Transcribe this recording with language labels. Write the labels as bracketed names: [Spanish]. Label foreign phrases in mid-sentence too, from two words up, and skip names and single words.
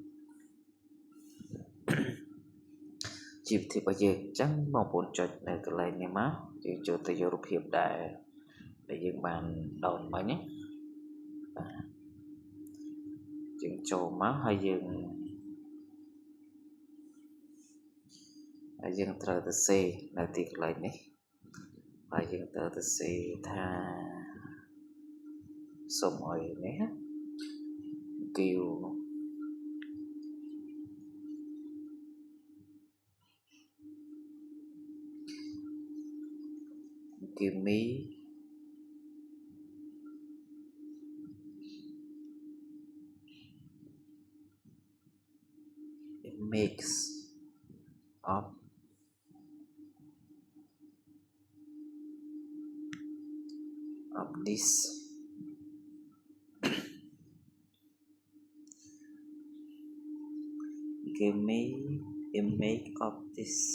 [Khmer] GPT របស់យើងអញ្ចឹងបងប្អូនចុចនៅកន្លែងនេះមកយើងចូលទៅយករូបភាពដែលយើងបាន down មិញណាបាទយើងចូលមកហើយ យើងត្រូវទៅសេនៅទីកន្លែងនេះហើយយើងត្រូវទៅសេថាសុំឲ្យនេះ [English] give me a mix of this give me a mix of this